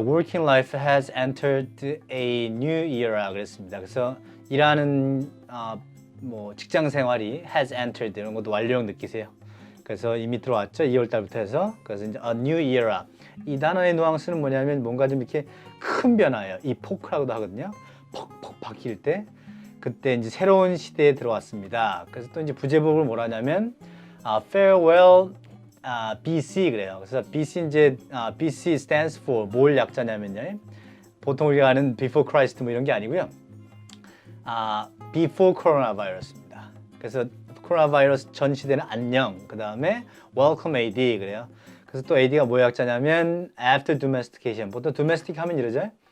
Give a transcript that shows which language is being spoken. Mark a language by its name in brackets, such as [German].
[English] Working life has entered a new era [Korean] 그랬습니다. 그래서 일하는 뭐 직장 생활이 [English] has entered [Korean] 이런 것도 완료형 느끼세요. 그래서 이미 들어왔죠. 2월 달부터 해서. 그래서 이제 [English] a new era. [Korean] 이 단어의 뉘앙스는 뭐냐면 뭔가 좀 이렇게 큰 변화예요. 이 포크라고도 하거든요. 퍽퍽 바뀔 때 그때 이제 새로운 시대에 들어왔습니다. 그래서 또 이제 부제목을 뭐라 하냐면 [English] farewell BC [Korean] 그래요. 그래서 BC 이제 [English] BC stands for [Korean] 뭘 약자냐면요. 보통 우리가 아는 [English] before Christ [Korean] 뭐 이런 게 아니고요. [English] before coronavirus입니다. [Korean] 그래서 코로나 바이러스 전 시대는 안녕. 그 다음에 [English] welcome AD [Korean] 그래요. 그래서 또 AD가 뭐 약자냐면 [English] after domestication. [Korean] 보통 domestic 하면 이러죠.